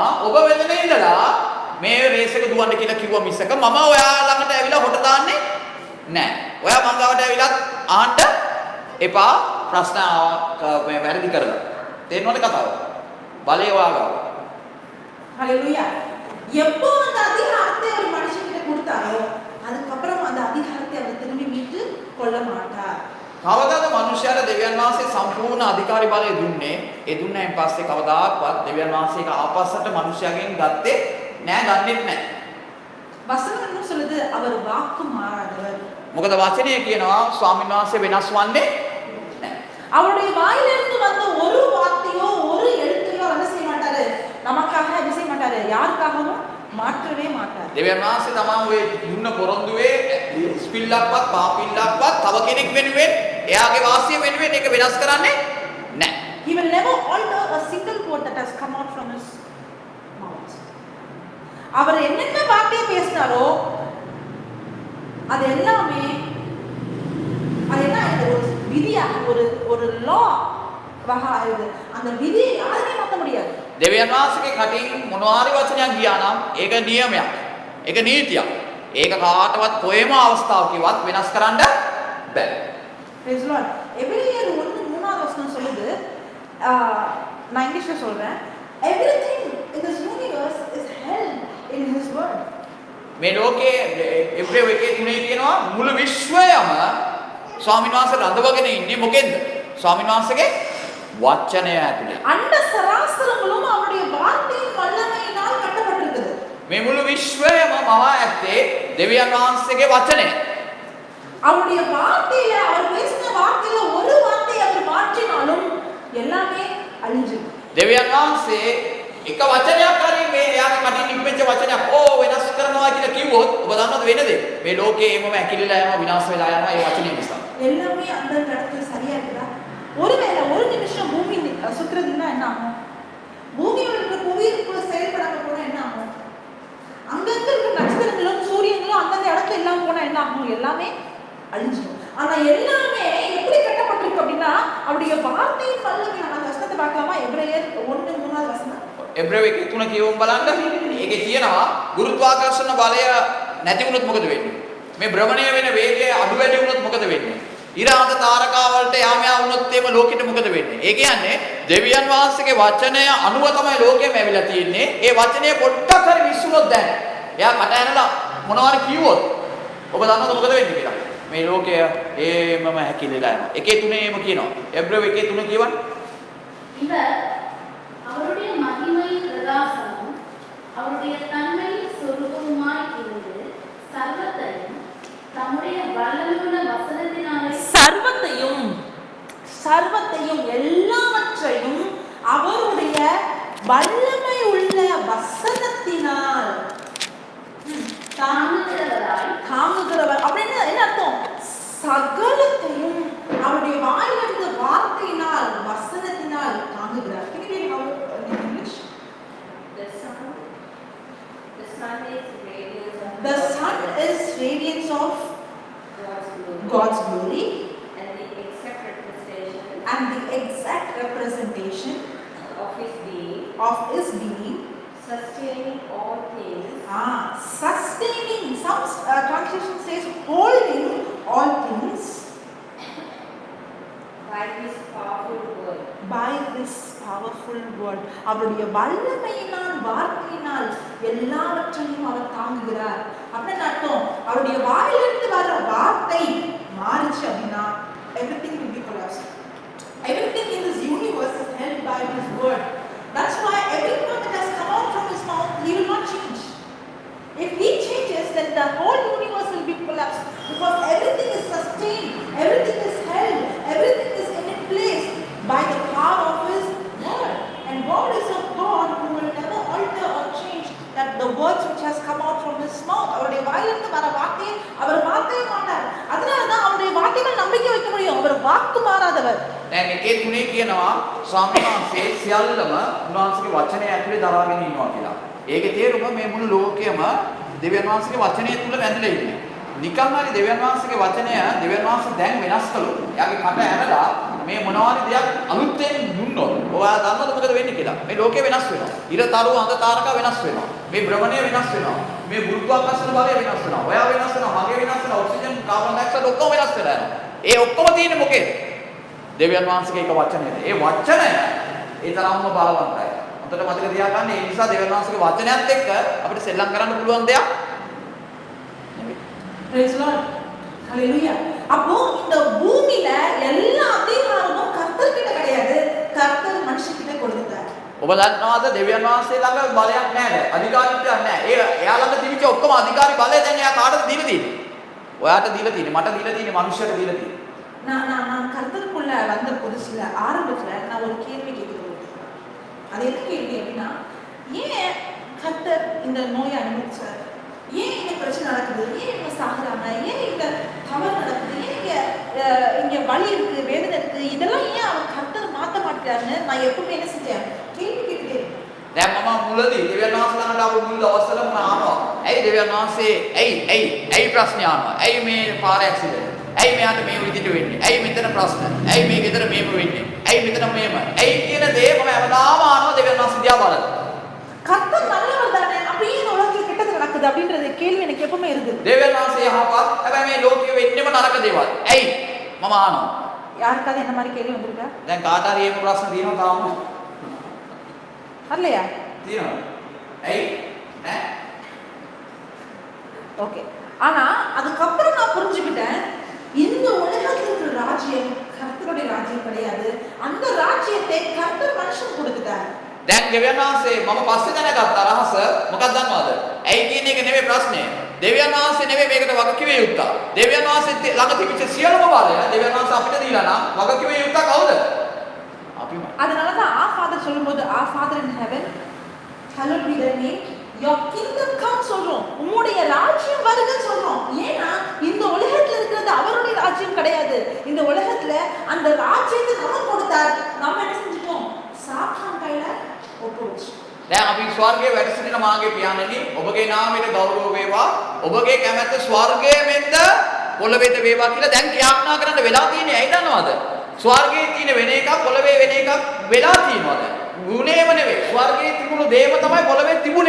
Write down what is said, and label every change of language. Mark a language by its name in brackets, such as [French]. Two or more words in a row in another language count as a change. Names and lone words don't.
[Sinhala] ඔබ වෙතන ඉඳලා මේ රේස් එක දුවන්න කියලා කිව්වා මිසක මම ඔයා ළඟට ඇවිල්ලා හොට දාන්නේ නෑ. ඔයා මං ගාවට ඇවිලත් ආන්න එපා ප්‍රශ්න මේ වැරදි කරලා. තේරෙනවද කතාව? බලේ ඔයාගාව. [Tamil] ஹalleluya. எப்போ அந்த அதிகாரத்தை ஒரு மனுஷனுக்கு கொடுத்தாரோ அதுக்கப்புறம் அந்த அதிகாரத்தை அவர் திரும்பி மீட்டு கொள்ள மாட்டார். [Sinhala] කවදාද මිනිසයාට දෙවියන් වහන්සේ සම්පූර්ණ අධිකාරී බලය දුන්නේ? ඒ දුන්නායින් පස්සේ කවදාවත් දෙවියන් වහන්සේ ඒක ආපස්සට මිනිසයාගෙන් ගත්තේ නෑ, ගන්නෙත් නෑ. [Tamil] வசனம் என்ன சொல்லுது? அவர் வாக்கு மாறாதவர். [Sinhala] මොකද වචනය කියනවා ස්වාමීන් වහන්සේ වෙනස් වන්නේ නෑ. [Tamil] அவருடைய வாயிலிருந்து வந்த ஒரு வார்த்தையோ ஒரு எழுத்தையோ என்ன செய்ய மாட்டாரு? நமக்காக என்ன செய்ய மாட்டாரு? யாருக்காகவும் மாற்றவே மாட்டார். [Sinhala] දෙවියන් වහන්සේ තමයි ඔය දුන්න පොරොන්දුවේ ස්පිල්ලක්වත් පාපිල්ලක්වත් තව කෙනෙක් වෙනුවෙන් එයාගේ වාසිය වෙනුවෙන් ඒක වෙනස් කරන්නේ නෑ. [English] He will never alter a single word that has come out from his mouth. [Tamil] அவர் என்னென்ன வார்த்தையை பேசினாரோ அது எல்லாமே அது என்ன ஒரு விதியாக ஒரு லா வகாது. அந்த விதியை யாருமே மாற்ற முடியாது. [Sinhala] දෙවියන් වහන්සේගේ කටින් මොනවාරි වචනයක් ගියා නම් ඒක නියමයක්. ඒක නීතියක්. ඒක කාටවත් කොහෙම අවස්ථාවකවත් වෙනස් කරන්න බෑ. [English] Praise the Lord. [Tamil] எபிரேயர் 1:3 வசனம் சொல்லுது, நான் இங்கிலீஷ்ல சொல்றேன், [English] everything in this universe is held in his word. [Sinhala] මේ ලෝකයේ එබ්‍රේව 1:3 කියනවා මුළු විශ්වයම ස්වාමීන් වහන්සේ රඳවගෙන ඉන්නේ මොකෙන්ද? ස්වාමීන් වහන්සේගේ වචනය ඇතුලේ. [Tamil] அண்ட சராசரங்களும் அவருடைய வார்த்தையின் வல்லமையினால் கட்டப்பட்டிருக்குது. [Sinhala] මේ මුළු විශ්වයම මවා ඇත්තේ දෙවියන් වහන්සේගේ වචනය. [Tamil] அவருடைய வார்த்தையில அவர் பேசின வார்த்தையில ஒரு வார்த்தையை அவர் மாற்றினாலும் எல்லாமே அழிஞ்சிடும். [Sinhala] දෙවියන් වහන්සේ එක වචනයක් හරි මේ එයාගේ කටින් නිපෙච්ච වචනයක් වෙනස් කරනවා කියලා කිව්වොත් ඔබ දන්නවද වෙන දේ? මේ ලෝකේ එමම ඇකිලිලා යනවා, විනාශ වෙලා යනවා ඒ වචනේ නිසා. [Tamil] எல்லாமே அந்த இடத்துல சரியா இருக்குதா? ஒருவேளை ஒரு நிமிஷம் பூமி சுத்துறதுன்னா என்ன ஆகும்? பூமியில் இருக்கிற புவியீர்ப்பு செயல்படாம போனா என்ன ஆகும்? அங்கங்க இருக்கிற நட்சத்திரங்களும் சூரியங்களும் அந்தந்த இடத்துல இல்லாம போனா என்ன ஆகும்? எல்லாமே அழிஞ்சிடும். ஆனா எல்லாமே எப்படி கட்டப்பட்டிருக்கு அப்படின்னா அவருடைய வார்த்தையின் வல்லமை. நம்ம வசனத்தை பார்க்கலாமா? எபிரேயர் 1:3 வசனம். [Sinhala] එබ්‍රේව 1:3 කියවමු බලන්න. ඒකේ තියෙනවා ගුරුත්වාකර්ෂණ බලය නැති වුණොත් මොකද වෙන්නේ? මේ භ්‍රමණය වෙන වේගය අඩු වැඩි වුණොත් මොකද වෙන්නේ? ඉරාන්ත තාරකා වලට යාමයා වුණොත් එම ලෝකෙට මොකද වෙන්නේ? ඒ කියන්නේ දෙවියන් වහන්සේගේ වචනය අනුව තමයි ලෝකෙම ඇවිල්ලා තියෙන්නේ. ඒ වචනය පොඩ්ඩක් හරි විශ්ුණොත් දැන් එයා කට ඇනලා මොනවාරි කිව්වොත් ඔබ දන්නවද මොකද වෙන්නේ කියලා? මේ ලෝකය ඒමම හැකිලිලා යනවා. 1:3 කියනවා. එබ්‍රේව 1:3 කියවන්න. [Tamil] இவர் அவருடைய மகிமையின் பிரகாசமும் அவருடைய தன்மையின் சொரூபமுமாய் இருந்து சர்வத்தையும் தம்முடைய வல்லமையுள்ள வசனத்தினாலே சர்வத்தையும் எல்லாவற்றையும் அவருடைய வல்லமை உள்ள வசனத்தினால் தாங்குகிறவர் அப்படின்னு என்ன அர்த்தம்? சகலத்தையும் அவருடைய வாயிலிருந்து வார்த்தையினால் வசனத்தினால் தாங்குகிறார். [English] The sun is radiance of God's glory and the exact representation of His being, sustaining all things. Sustaining. Some translation says holding all things by His powerful word. [Tamil] அவருடைய வல்லமையினால் வார்த்தையினால் எல்லாவற்றையும் அவர் தாங்குகிறார். அப்படின்னு அர்த்தம், அவருடைய வாயிலிருந்து வர வார்த்தை மாறிச்சு அப்படின்னா [English] everything will be collapsed. Everything in this universe is held by His word. That's why every word that has come out from His mouth, He will not change. If He changes, then the whole universe will be collapsed, because everything is sustained, everything is held, everything is in its place by the power of His word. And God is a God who will never alter or change that the words which has come out from His mouth. [Tamil] அவருடைய வாயிலிருந்து வர வார்த்தையை அவர் மாற்றவே மாட்டார். அதனால தான் அவருடைய வார்த்தைகள் நம்பிக்கை வைக்க முடியும். அவர் வாக்கு மாறாதவர். [Sinhala] දැන් එකේ තුනේ කියනවා ස්වාමීන් වහන්සේ සියල්ලම උන්වහන්සේගේ වචනය ඇතුලේ දරාගෙන ඉන්නවා කියලා. ඒකේ තේරුම මේ මුළු ලෝකයම දෙවියන් වහන්සේගේ වචනය තුල වැඳලා ඉන්නේ. නිකන් හරි දෙවියන් වහන්සේගේ වචනය දෙවියන් වහන්සේ දැන් වෙනස් කළොත් එයාගේ කට ඇරලා මේ මොනවාරි දෙයක් අලුතෙන් දුන්නොත් ඔයා දන්නවද මොකද වෙන්නේ කියලා? මේ ලෝකය වෙනස් වෙනවා. ඉර තරු අඳ තාරකා වෙනස් වෙනවා. මේ භ්‍රමණය වෙනස් වෙනවා. මේ ගුරුත්වාකර්ෂණ බලය වෙනස් වෙනවා. ඔයා වෙනස් වෙනවා. මගේ වෙනස් වෙනවා. [English] oxygen carbon dioxide [Sinhala] ඔක්කොම වෙනස් වෙලා යනවා. ඒ ඔක්කොම තියෙන්නේ මොකේද? දෙවියන් වහන්සේගේ එක වචනයද. ඒ වචනය ඒ තරම්ම බලවන්තයි. අතට මතක තියාගන්න. ඒ නිසා දෙවියන් වහන්සේගේ වචනයත් එක්ක අපිට සෙල්ලම් කරන්න පුළුවන් දෙයක් නෙවෙයි. [English] Praise the Lord. Hallelujah. [Tamil] அப்போ இந்த பூமியில எல்லா அதிகாரமும் கர்த்தர் கிட்ட கிடையாது, கர்த்தர் மனுஷங்கிட்ட கொடுத்தார். [Sinhala] ඔබ දන්නවද දෙවියන් වහන්සේ ළඟ බලයක් නැහැ. අධිකාරීත්වයක් නැහැ. එයා ළඟ තිබිච්ච ඔක්කොම අධිකාරී බලය දැන් එයා කාටද දීලා තියෙන්නේ? ඔයාට දීලා තියෙන්නේ, මට දීලා තියෙන්නේ, මනුෂ්‍යයට දීලා තියෙන්නේ. [Tamil] நான் கர்த்தருக்குள்ள வந்த புதுசுல ஆரம்பத்துல நான் ஒரு கேள்வி கேட்கிறேன். அது என்ன கேள்வி அப்படின்னா, ஏன் கர்த்தர் இந்த நோயை அனுமதிச்சார்? ஏன் இந்த பிரச்சனை நடக்குது? ஏன் இவங்க சாகுறாங்க? ஏன் இந்த தவறு நடக்குது? ஏன் இங்க வலி இருக்கு, வேதனை இருக்கு? இதெல்லாம் ஏன் அவர் கர்த்தர் மாத்த மாட்டாருன்னு நான் எப்பவுமே என்ன செஞ்சேன்? கேள்வி கேட்டுட்டே. [Sinhala] දැන් මම මුලදී දෙවියන් වහන්සේ ළඟට ආපු මුල් දවස්වල මම අහනවා. ඇයි දෙවියන් වහන්සේ ඇයි ප්‍රශ්න අහනවා? ඇයි මේ පාර ඇක්සිඩන්ට්? ඇයි මෙයාට මේ විදිහට වෙන්නේ? ඇයි මෙතන ප්‍රශ්න? ඇයි මේ ගෙදර මේම වෙන්නේ? ඇයි මෙතන මේම? ඇයි කියන දේ මම හැමදාම අහනවා දෙවියන් වහන්සේ දිහා බලලා. [Tamil] கர்த்தர் நல்லவர் தானே, அப்படியே இந்த உலகத்துல கெட்டது நடக்குது அப்படின்றது கேள்வி எனக்கு எப்பவுமே இருக்குது. [Sinhala] දෙවියන් වහන්සේ යහපත්, හැබැයි මේ ලෝකයේ වෙන්නේම නරක දේවල්. ඇයි? මම අහනවා. [Tamil] யாருக்காவது என்ன மாதிரி கேள்வி வந்திருக்கா? [Sinhala] දැන් කාට හරි එහෙම ප්‍රශ්න තියෙනවා තාම? [Tamil] வரலையா? [Sinhala] තියෙනවා. ඇයි? ඈ? [Tamil] ஓகே. ஆனா அதுக்கப்புறம் நான் புரிஞ்சுக்கிட்டேன், இந்த உலகத்துல இருக்கிற ராஜ்யம் கர்த்தருடைய ராஜ்யம் கிடையாது. அந்த ராஜ்யத்தை கர்த்தர் மனுஷன் கொடுத்துட்டார். [Sinhala] දැන් දෙවියන් වහන්සේ මම පස්සේ දැනගත්ත අරහස මොකක්ද දන්නවද? ඇයි කියන එක නෙමෙයි ප්‍රශ්නේ. දෙවියන් වහන්සේ නෙමෙයි මේකට වගකිව යුත්තා. දෙවියන් වහන්සේ ළඟ තිබිච්ච සියලුම බලය දෙවියන් වහන්සේ අපිට දීලා නම් වගකිව යුත්තා කවුද? අපිම. [Tamil] அதனால தான் [English] our father [Tamil] சொல்லும்போது [English] our father in heaven hallowed be thy name, your kingdom come [Tamil] சொல்றோம். உம்முடைய ராஜ்யம் வருக சொல்றோம். ஏன்னா இந்த உலகத்துல இருக்கிறது அவருடைய ராஜ்யம் கிடையாது. இந்த உலகத்துல அந்த ராஜ்யத்தை நமக்கு கொடுத்தார். நம்ம என்ன செஞ்சிட்டோம்? சாத்தான் கையில ஒப்புவிச்சு. [Sinhala] දැන් අපි ස්වර්ගයේ වැඩ සිටින මාගේ පියාණනි, ඔබගේ නාමයට ගෞරව වේවා. ඔබගේ කැමැත්ත ස්වර්ගයේ මෙන්ද පොළොවේද වේවා කියලා දැන් ක්‍රියාත්මක කරන්න වෙලා තියෙන්නේ. ඇයි දන්නවද? ස්වර්ගයේ තියෙන වෙන එකක් පොළොවේ වෙන එකක් වෙලා තියෙනවා දැන්. ගුණේම නෙවෙයි. ස්වර්ගයේ තිබුණු දේම තමයි පොළොවේ තිබුණේ.